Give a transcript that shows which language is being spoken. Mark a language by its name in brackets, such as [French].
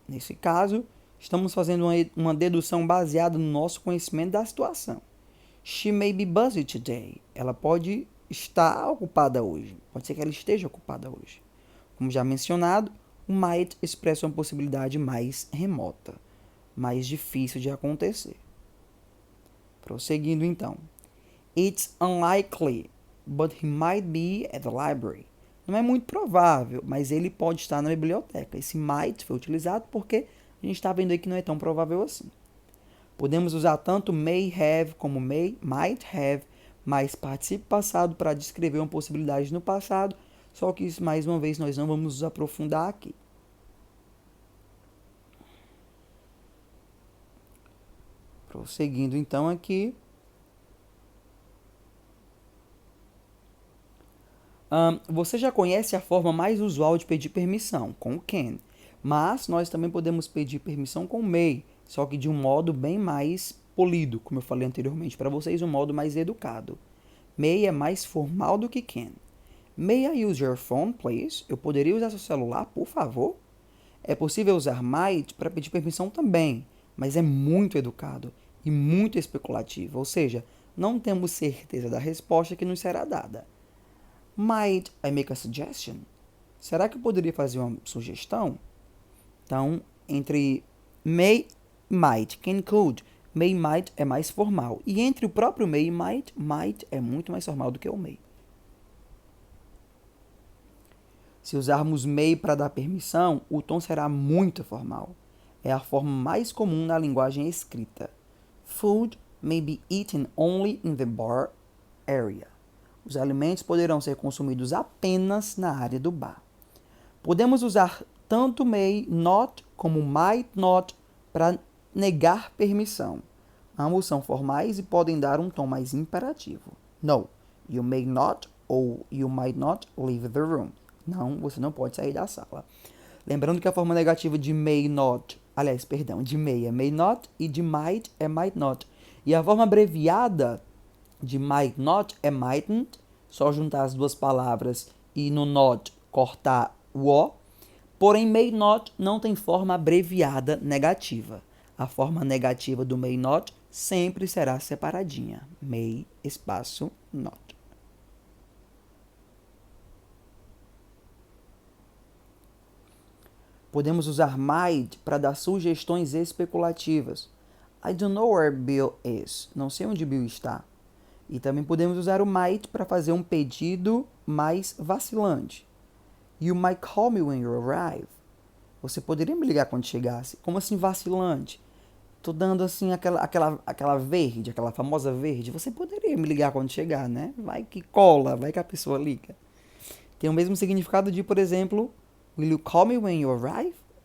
[Portuguese] Nesse caso, estamos fazendo uma dedução baseada no nosso conhecimento da situação. [English] She may be busy today. [Portuguese] Ela pode estar ocupada hoje. Pode ser que ela esteja ocupada hoje. Como já mencionado, o might expressa uma possibilidade mais remota, mais difícil de acontecer. Prosseguindo então. [English] It's unlikely, but he might be at the library. [Portuguese] Não é muito provável, mas ele pode estar na biblioteca. Esse might foi utilizado porque a gente está vendo aí que não é tão provável assim. Podemos usar tanto may have como might have, mais participe passado para descrever uma possibilidade no passado, só que isso, mais uma vez, nós não vamos nos aprofundar aqui. Prosseguindo então aqui. Você já conhece a forma mais usual de pedir permissão, com o can. Mas nós também podemos pedir permissão com may, só que de um modo bem mais polido, como eu falei anteriormente para vocês, um modo mais educado. May é mais formal do que can. [English] May I use your phone, please? [Portuguese] Eu poderia usar seu celular, por favor? É possível usar might para pedir permissão também, mas é muito educado e muito especulativo, ou seja, não temos certeza da resposta que nos será dada. [English] Might I make a suggestion? [Portuguese] Será que eu poderia fazer uma sugestão? Então, entre may e might, can, could, may e might é mais formal. E entre o próprio may e might é muito mais formal do que o may. Se usarmos may para dar permissão, o tom será muito formal. É a forma mais comum na linguagem escrita. [English] Food may be eaten only in the bar area. [Portuguese] Os alimentos poderão ser consumidos apenas na área do bar. Podemos usar tanto may not como might not para negar permissão. Ambos são formais e podem dar um tom mais imperativo. [English] No, you may not ou you might not leave the room. [Portuguese] Não, você não pode sair da sala. Lembrando que a forma negativa de may not, de may é may not e de might é might not. E a forma abreviada de might not é mightn't, só juntar as duas palavras e no not cortar o O. Porém, may not não tem forma abreviada negativa. A forma negativa do may not sempre será separadinha. May, espaço, not. Podemos usar might para dar sugestões especulativas. [English] I don't know where Bill is. [Portuguese] Não sei onde Bill está. E também podemos usar o might para fazer um pedido mais vacilante. [English] You might call me when you arrive. [Portuguese] Você poderia me ligar quando chegasse? Como assim vacilante? Tô dando assim aquela verde, aquela famosa verde. Você poderia me ligar quando chegar, né? Vai que cola, vai que a pessoa liga. Tem o mesmo significado de, por exemplo, [English] will you call me when you arrive?